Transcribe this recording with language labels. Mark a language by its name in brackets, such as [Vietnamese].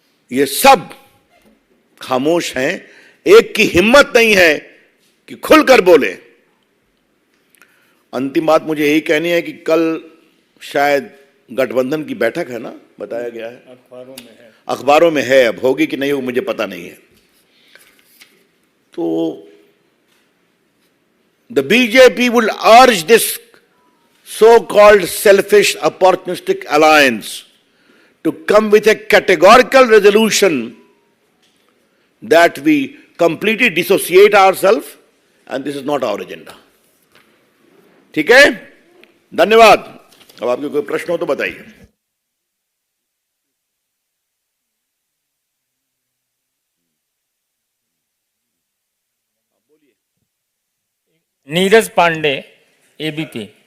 [Hindi] ये सब खामोश हैं, एक की हिम्मत नहीं है कि खुलकर बोले। अंतिम बात मुझे यही कहनी है कि कल शायद गठबंधन की बैठक है ना, बताया गया है, अखबारों में है, अब होगी कि नहीं होगी मुझे पता नहीं है। [English] तो the BJP will urge this so-called selfish opportunistic alliance to come with a categorical resolution that we completely dissociate ourselves and this is not our agenda. [Hindi] ठीक है, धन्यवाद। अब आपके कोई प्रश्न हो तो बताइए। नीरज पांडे, एबीपी।